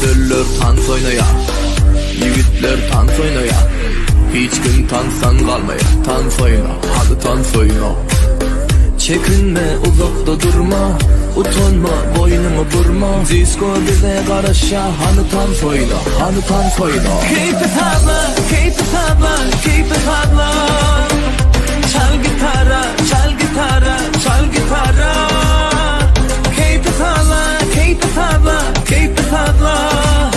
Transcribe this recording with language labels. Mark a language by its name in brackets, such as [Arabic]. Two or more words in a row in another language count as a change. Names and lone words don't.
[Turkish] Köylüler tans oynaya, yigitler tans oynaya. Hiç gün tanssan kalmaya. Tans oyna, hadi tans oyna. Çekinme, uzakta durma. Utanma, boynunu burma. Disco bize karışa, hani tans oyna, hani tans oyna. [English] Keep it hard, keep it hard, keep it hard. [Turkish] Çal gitara, çal gitara, çal gitara. [English] Keep it hard, keep it hard, keep it hard.